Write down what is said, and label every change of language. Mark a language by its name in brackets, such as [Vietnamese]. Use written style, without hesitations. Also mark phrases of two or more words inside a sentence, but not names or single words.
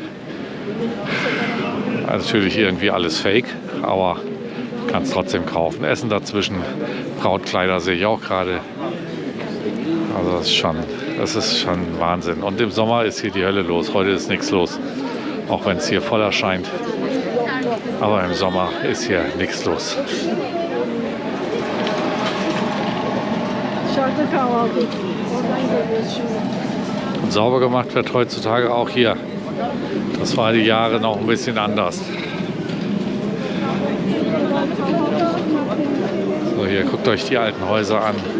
[German] Natürlich irgendwie alles Fake, aber kannst trotzdem kaufen. Essen dazwischen, Brautkleider sehe ich auch gerade. Also das ist schon Wahnsinn. Und im Sommer ist hier die Hölle los. Heute ist nichts los. auch wenn es hier voll erscheint. Aber im Sommer ist hier nichts los. [Turkish] Dışarıda kahvaltı ettik. Oradan geliyoruz şimdi. [German] Und sauber gemacht wird heutzutage auch hier. Das war die Jahre noch ein bisschen anders. So, hier guckt euch die alten Häuser an.